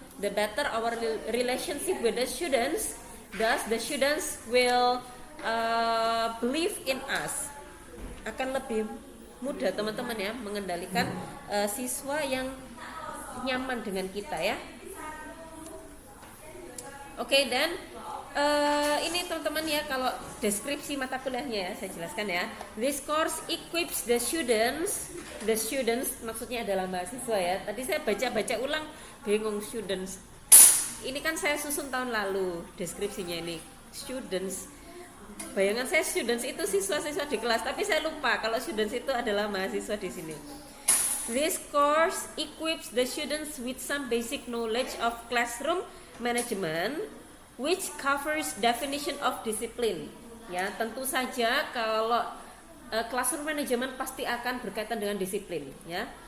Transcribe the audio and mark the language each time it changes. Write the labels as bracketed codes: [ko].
[en] The better our relationship with the students, thus the students will believe in us. [id] Akan lebih mudah teman-teman ya mengendalikan siswa yang nyaman dengan kita ya. Oke, dan ini teman-teman ya, kalau deskripsi mata kuliahnya ya saya jelaskan ya. [en] This course equips the students [id] maksudnya adalah mahasiswa ya. Tadi saya baca ulang bingung students. Ini kan saya susun tahun lalu deskripsinya ini. Students. Bayangan saya [en] students [id] itu siswa-siswa di kelas, tapi saya lupa kalau students itu adalah mahasiswa di sini. [en] This course equips the students with some basic knowledge of classroom management, which covers definition of discipline. [id] Ya, tentu saja kalau classroom management pasti akan berkaitan dengan disiplin, ya.